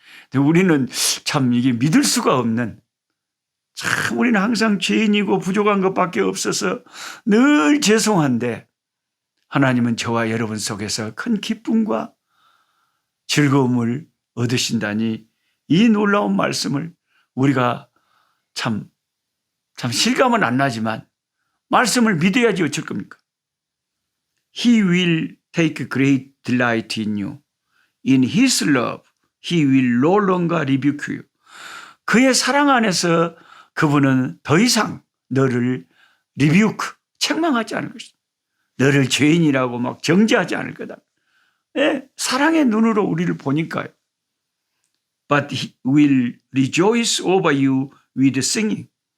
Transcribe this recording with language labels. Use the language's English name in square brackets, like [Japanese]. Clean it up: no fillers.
[Korean] 근데 우리는 참 이게 믿을 수가 없는 참 우리는 항상 죄인이고 부족한 것밖에 없어서 늘 죄송한데 하나님은 저와 여러분 속에서 큰 기쁨과 즐거움을 얻으신다니 이 놀라운 말씀을 우리가 참 실감은 안 나지만 말씀을 믿어야지 어쩔 겁니까? [English] He will take great delight in you. In His love He will no longer rebuke you. [Korean] 그의 사랑 안에서 그분은 더 이상 너를 rebuke, 책망하지 않을 것이다. 너를 죄인이라고 막 정죄하지 않을 거다. 네, 사랑의 눈으로 우리를 보니까요. [English] But he will rejoice over you with singing.